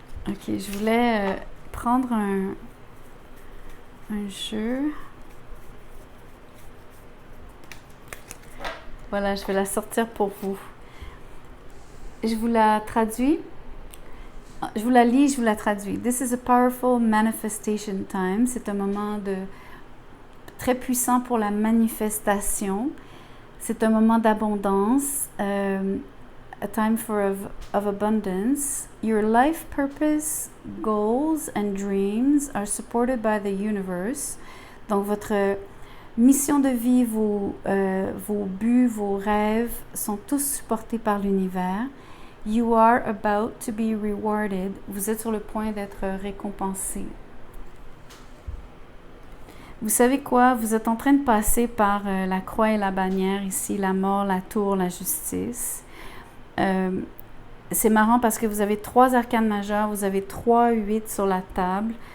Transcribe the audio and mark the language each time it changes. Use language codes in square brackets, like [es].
[fr] OK, je voulais prendre un jeu. Voilà, je vais la sortir pour vous. Je vous la traduis. Je vous la lis, je vous la traduis. [en] This is a powerful manifestation time. [fr] C'est un moment très puissant pour la manifestation. C'est un moment d'abondance. [en] A time of abundance. Your life purpose, goals and dreams are supported by the universe. [fr] Donc, votre mission de vie, vos buts, vos rêves sont tous supportés par l'univers. [en] You are about to be rewarded. [fr] Vous êtes sur le point d'être récompensé. Vous savez quoi? Vous êtes en train de passer par la croix et la bannière ici, la mort, la tour, la justice. C'est marrant parce que vous avez 3 arcanes majeures, vous avez 3 8 sur la table.